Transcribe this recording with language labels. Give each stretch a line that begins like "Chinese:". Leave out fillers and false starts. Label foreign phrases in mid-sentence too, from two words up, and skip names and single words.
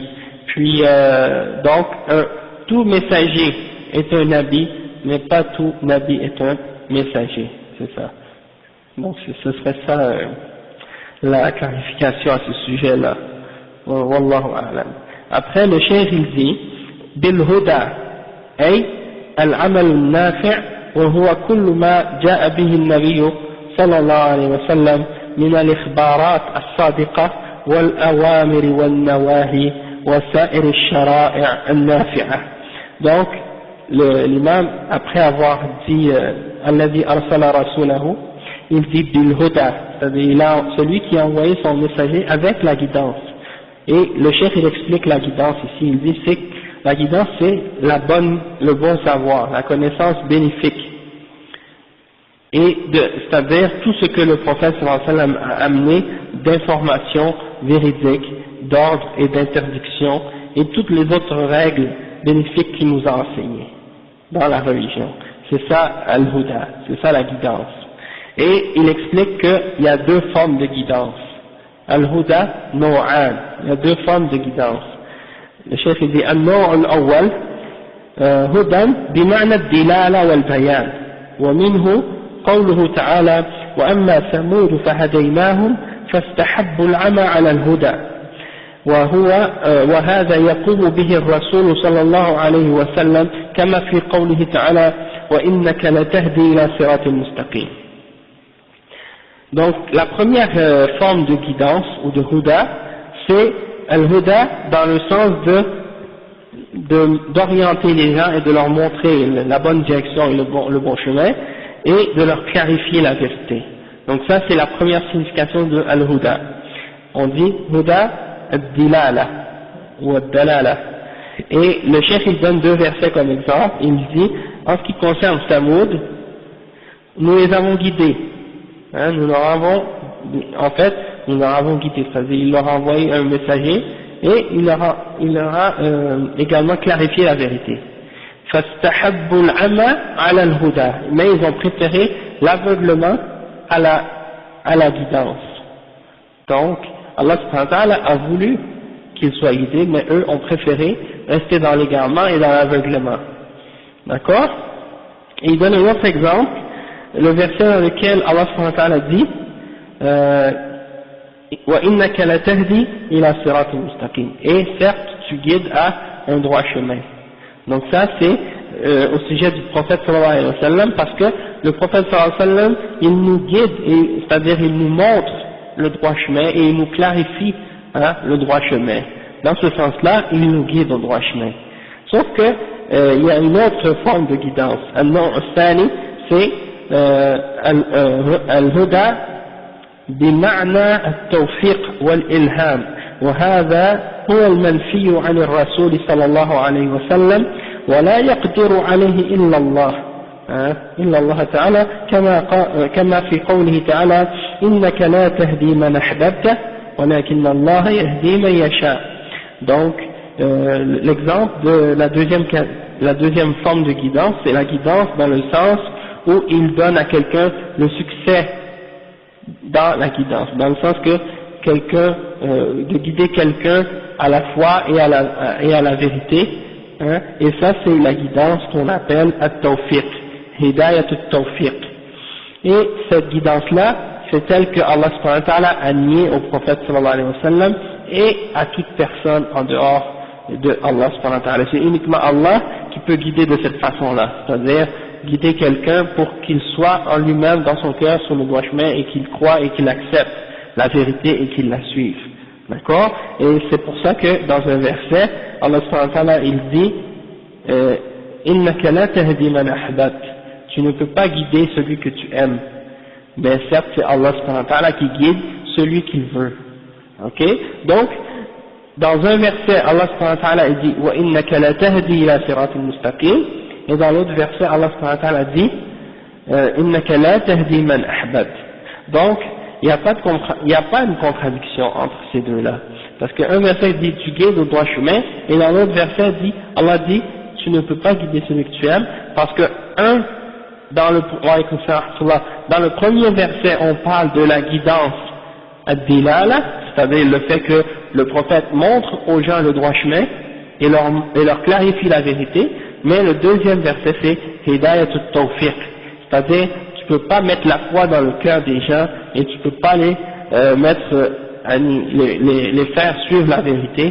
French: Puis donc tout messager est un nabi, mais pas tout nabi est un messager. c'est ça. Donc ce serait ça la clarification à ce sujet-là.
Arabic: والله أعلم.
French: Après le cheikh il dit
Arabic: بالهدى أي العمل النافع وهو كل ما جاء به النبي صلى الله عليه وسلم من الإخبارات الصادقة والأوامر والنواهي وسائر الشرائع النافعة.
French: Donc l'imam, après avoir dit
Arabic: الذي أرسل رسوله,
French: il dit
Arabic: بالهدى,
French: c'est-à-dire celui qui a envoyé son messager avec la guidance. Et le cheikh il explique la guidance ici, il dit c'est la guidance c'est le bon savoir, la connaissance bénéfique. Et c'est-à-dire tout ce que le prophète
Arabic: صلى الله عليه وسلم
French: a amené d'informations véridiques, d'ordre et d'interdiction, et toutes les autres règles bénéfiques qu'il nous a enseignées dans la religion. C'est ça al-huda, c'est ça la guidance. Et il explique qu'il y a deux formes de guidance.
Arabic: الهدى نوعان,
French: il y a deux formes de guidance. Le chef dit
Arabic: النوع الأول هدى بمعنى الدلالة والبيان ومنه قوله تعالى وأما ثمود فهديناهم فاستحبوا العمى على الهدى وهذا يقوم به الرسول صلى الله عليه وسلم كما في قوله تعالى وإنك لتهدي إلى صراط مستقيم.
French: Donc la première forme de guidance ou de huda, c'est al-huda dans le sens d'orienter les gens et de leur montrer la bonne direction et le bon chemin et de leur clarifier la vérité. Donc ça c'est la première signification de al-huda. On dit
Arabic: هدى الدلالة
French: ou ad-dalala. Et le cheikh il donne deux versets comme exemple. Il dit en ce qui concerne Thamoud, nous les avons guidés. Nous leur avons guidé, c'est-à-dire il leur a envoyé un messager et il leur a également clarifié la vérité.
Arabic: فَاسْتَحَبُّوا الْعَمَى عَلَى الْهُدَى,
French: mais ils ont préféré l'aveuglement à la guidance. Donc
Arabic: الله سبحانه وتعالى
French: a voulu qu'ils soient guidés, mais eux ont préféré rester dans l'égarement et dans l'aveuglement. D'accord? Et il donne un autre exemple, le verset dans lequel
Arabic: الله سبحانه وتعالى
French: dit
Arabic: وَإِنَّكَ لَتَهْدِي إِلَى صِرَاطٍ مُسْتَقِيمٍ,
French: et certes tu guides à un droit chemin. Donc ça c'est au sujet du prophète
Arabic: صلى الله عليه وسلم,
French: parce que le prophète
Arabic: صلى الله عليه وسلم
French: il nous guide, c'est-à-dire il nous montre le droit chemin et il nous clarifie le droit chemin. Dans ce sens-là, il nous guide au droit chemin. Sauf que il y a une autre forme de guidance.
Arabic: النوع الثاني, c'est al-huda بمعنى التوفيق والإلهام, وهذا هو المنفي عن الرسول صلى الله عليه وسلم ولا يقدر عليه إلا الله تعالى كما في قوله تعالى إنك لا تهدي من أحببت ولكن الله يهدي من يشاء.
French: Donc l'exemple de la deuxième forme de guidance, c'est la guidance dans le sens où il donne à quelqu'un le succès dans la guidance, dans le sens que de guider quelqu'un à la foi et à la vérité, et ça c'est la guidance qu'on appelle at-tawfiq,
Arabic: هداية التوفيق.
French: Et cette guidance-là, c'est celle que
Arabic: الله سبحانه وتعالى
French: a niée au prophète
Arabic: صلى الله عليه وسلم
French: et à toute personne en dehors de
Arabic: الله سبحانه وتعالى.
French: C'est uniquement Allah qui peut guider de cette façon-là, c'est-à-dire guider quelqu'un pour qu'il soit en lui-même dans son cœur sur le droit chemin et qu'il croit et qu'il accepte la vérité et qu'il la suive. D'accord? Et c'est pour ça que dans un verset,
Arabic: الله سبحانه وتعالى
French: il dit
Arabic: إنك لا تهدي من أحببت,
French: tu ne peux pas guider celui que tu aimes. Mais certes c'est
Arabic: الله سبحانه وتعالى
French: qui guide celui qu'il veut. Ok? Donc dans un verset
Arabic: الله سبحانه وتعالى
French: il dit
Arabic: وإنك لتهدي إلى صراط مستقيم,
French: et dans l'autre verset
Arabic: الله سبحانه وتعالى
French: dit
Arabic: إنك لا تهدي من أحببت.
French: Donc il n'y a pas une contradiction entre ces deux-là, parce qu'un verset dit tu guides au droit chemin, et dans l'autre verset Allah dit tu ne peux pas guider celui que tu aimes, parce que dans le premier verset on parle de la guidance ad-dilala, c'est-à-dire le fait que le prophète montre aux gens le droit chemin et leur clarifie la vérité, mais le deuxième verset c'est
Arabic: هداية التوفيق,
French: c'est-à-dire tu peux pas mettre la foi dans le cœur des gens et tu peux pas les les faire suivre la vérité.